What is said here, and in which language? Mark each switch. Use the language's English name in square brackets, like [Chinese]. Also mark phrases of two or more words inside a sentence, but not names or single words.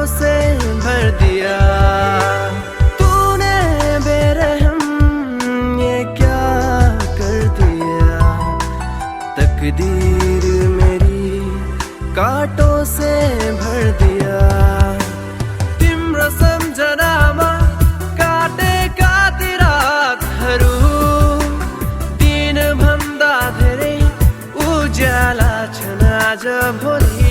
[Hindi] से भर दिया तूने बेरहम ये क्या कर दिया तकदीर मेरी कांटों से भर दिया [Nepali] तिम्रो सम्झनामा काटेका ती रातहरू दिन भन्दा धेरै उज्याला छन् आज भोलि